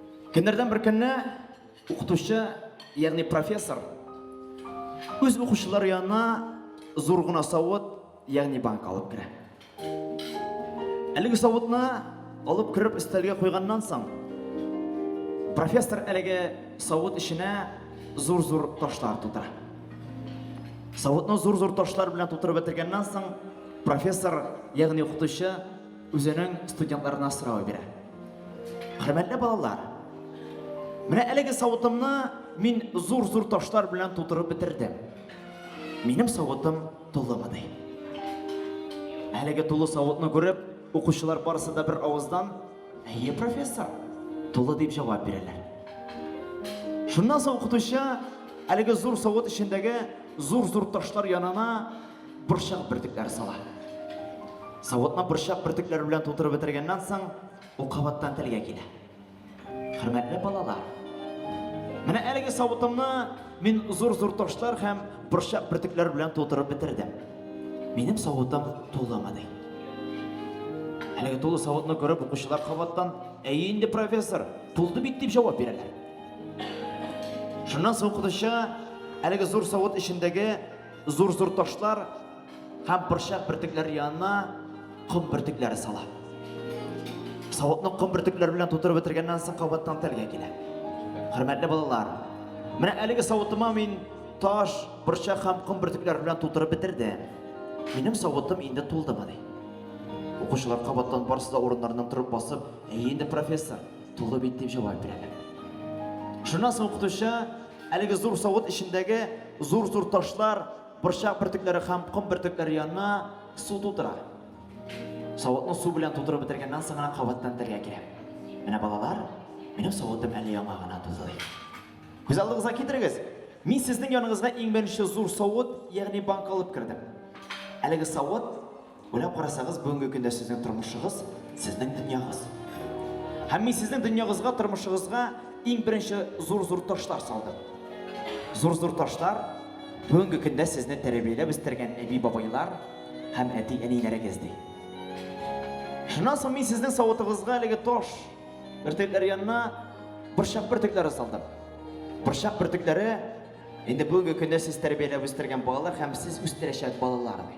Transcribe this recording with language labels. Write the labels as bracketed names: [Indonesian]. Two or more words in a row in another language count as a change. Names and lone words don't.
[Tatar] Кендерден бір күнні оқытушы, яғни профессор, өз оқушылар янына зурғына сауыт, яғни банк алып кірі. Әлігі сауытына алып кіріп істелге қойғаннан соң, профессор әлігі сауыт ішіне зур-зур ташлар тутыра. Сауытны зур-зур ташлар білен тутырып бітіргеннен соң, профессор, яғни оқытушы, өзінің студентларына сұрау бере. Құрметті балалар, міне әлігі сауытымны мен зур-зур ташлар білен тутырып бітірдім. Менің сауытым толымады. Әлігі толы сауытны көріп, оқушылар барысы да бір ауыздан, «Әйе, профессор, толы» деп жауап берелер. Шыннан соң оқытушы әлігі зур сауыт ішіндегі зур-зур ташлар янына бұршақ біртіктер сала. Сауытна бұршақ біртіктер білен толтырып бітіргеннен соң, ол қабаттан тілге келе. Құрметті балалар, міне әлігі сауытымны мен зур-зур ташлар һәм бұршақ біртіктер білен толтырып бітірдім. Менің сауытым толымады. Әлігі толы сауытны көріп, оқушылар қабаттан, «Әйе, енді профессор, толды бит» деп жауап берелер. Шыннан соң оқытушы әлігі зур сауыт ішіндегі зур-зур ташлар һәм бұршақ біртіктер янына құм біртіктері сала. Сауытны құм біртіктер білен толтырып бітіргеннен соң қабаттан тілге келе. Құрметті балалар, міне әлігі сауытыма мен таш, бұршақ һәм құм біртіктер білен толтырып бітірді. Менің сауытым енді толдымады. Оқушылар қабаттан барысы да орындарынан тұрып басып, «Әйе, енді профессор, толды бит» деп жауап береді. Шыннан соң оқытушы әлігі зур сауыт ішіндегі зур-зур ташлар, бұршақ біртіктері һәм құм біртіктері янына су толтыра. Сауытны су білен толтырып бітіргеннен соң ғана қабаттан тілге келе. Міне балалар, менің сауытым әлі яңа ғана толды. Көз алдыңызға келтіріңіз. Мен сіздің яныңызға ең бірінші зур сауыт, яғни банк алып кірдім. Әлігі сауыт, ойлап қарасаңыз, бүгінгі күнде сіздің тұрмышыңыз, сіздің дүнияңыз. Һәм мен сіздің дүнияңызға, тұрмышыңызға ең бірінші зур-зур ташлар салдым. Зур-зур ташлар бүгінгі күнде сізді тәрбиелеп өстірген әби бабайлар һәм әти әнилері кезді. Шыннан соң мен сіздің сауытыңызға әлігі таш біртіктері янына бұршақ біртіктері салдым. Бұршақ біртіктері енді бүгінгі күнде сіз тәрбиелеп өстірген балалар һәм сіз өстірішек балаларды.